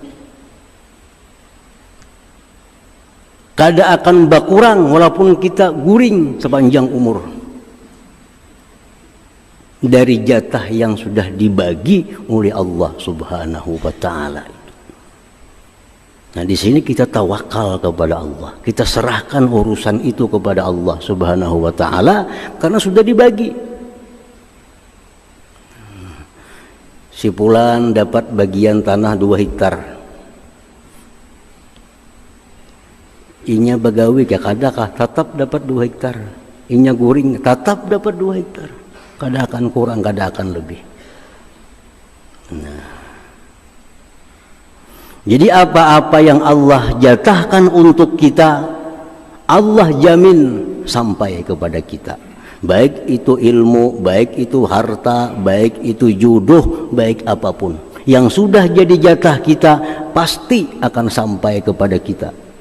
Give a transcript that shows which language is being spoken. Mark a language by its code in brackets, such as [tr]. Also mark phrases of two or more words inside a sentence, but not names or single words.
[bjn] Kada akan berkurang walaupun kita guring sepanjang umur dari jatah yang sudah dibagi oleh [ar] الله سبحانه وتعالى. [id] Nah, di sini kita tawakal kepada Allah, kita serahkan urusan itu kepada [ar] الله سبحانه وتعالى [id] karena sudah dibagi. [bjn] Si fulan dapat bagian tanah 2 hektar, inya bagawi ya kadakah tetap dapat 2 hektar, inya guring tetap dapat 2 hektar, kada akan kurang, kada akan lebih. [id] Nah, jadi apa-apa yang Allah jatahkan untuk kita, Allah jamin sampai kepada kita. Baik itu ilmu, baik itu harta, baik itu jodoh, baik apapun yang sudah jadi jatah kita, pasti akan sampai kepada kita.